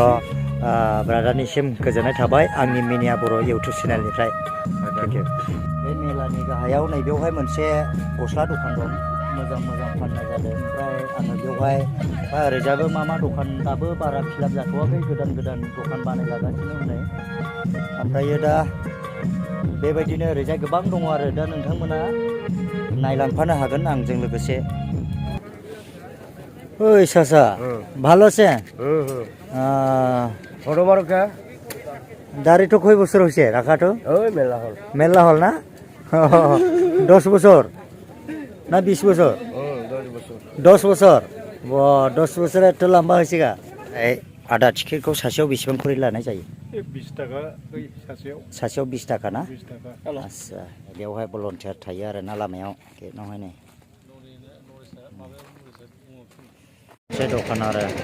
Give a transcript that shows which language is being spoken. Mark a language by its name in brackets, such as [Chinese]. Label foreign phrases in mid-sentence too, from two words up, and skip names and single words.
[Bodo] ब्रादारनिसिम गोजोननाय थाबाय आंनि मिनिया बर' इउटुब चेनेलनिफ्राय बे मेलानि गाहायाव नैबेयावहाय मोनसे गस्ला दखान दं मोजां फाननाय जादों ओमफ्राय आङो बेवहाय ओरैजाबो मा दखान दाबो बारा फिलाप जाथ'वाखै गोदान दखान बानायजागासिनो हनै ओमफ्रायो दा बेबायदिनो ओरैजाय गोबां दङ आरो दा नोंथांमोना नायलांफानो हागोन आंजों लोगोसे [Bangla] ওই চাচা ভালো আছে দাড়িটো কয় বছর হয়েছে রাখাটো মেলা হল না 10 বছর না 20 বছর 10 বছর 10 বছর একটু লম্বা হয়েছে গা এই [Bodo] आदा टिकेटखौ सासेयाव बेसेबां खरि लानाय जायो 20 टाका सासेयाव 20 टाका ना आस्सा बेवहाय भलन्टियार थायो आरो ना लामायाव गेटआवहाय नै मोनसे दखान आरो